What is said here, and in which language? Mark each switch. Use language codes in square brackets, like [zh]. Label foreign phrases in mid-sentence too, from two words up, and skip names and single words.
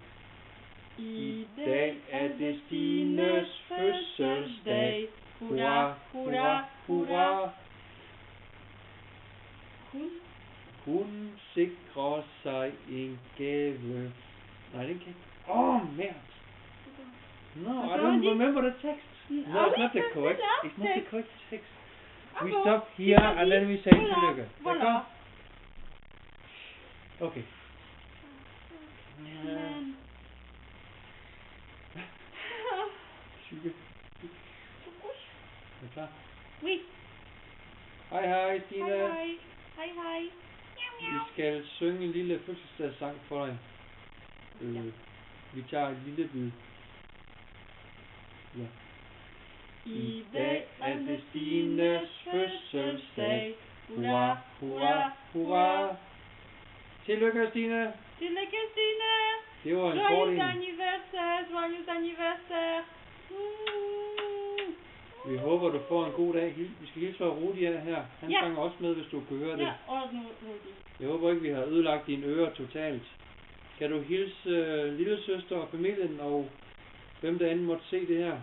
[da] I dag er det Stines fødselsdag. Hurra, hurra, hurra. Hun sikrer sig en gave. Nej, den kan ikke. [fr] Merde. [en] No, I don't remember the text. No, it's not the correct. It's not the correct text. We stop here and then we say tillykke. [fr] Voilà. [da] Okay. Tykke. Er du klar? [fr] Oui. [da] Hej Stine. Hej. Vi skal synge en lille fødselsdagssang for dig. Vi tager en lille bid. Ja. I dag er det Stines fødselsdag. Hurra, hurra, hurra. Tillykke Stine. Tillykke Stine. Det var en kort en. [fr] Joyeux anniversaire. [da] Vi håber du får en god dag. Vi skal hilse fra Rudi her. Han sang også med, hvis du kunne høre det. Ja, og nu Rudi. Jeg håber ikke vi har ødelagt dine ører totalt. Kan du hilse lillesøster og familien og hvem der end måtte se det her.